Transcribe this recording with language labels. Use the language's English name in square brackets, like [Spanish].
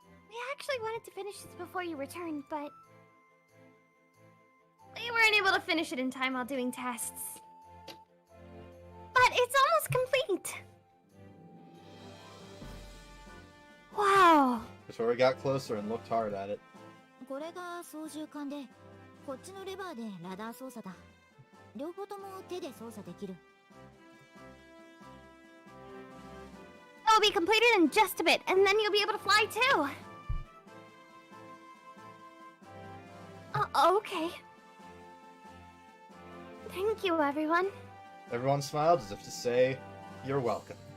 [English] We actually wanted to finish this before you returned, but... we weren't able to finish it in time while doing tests. But it's almost complete! Wow! Kotori got closer and looked hard at it. [Japanese] これが操縦桿で、こっちのレバーでラダー操作だ。両方とも手で操作できる。 [English] It will be completed in just a bit, and then you'll be able to fly too! Okay. Thank you, everyone. Everyone smiled as if to say, You're welcome.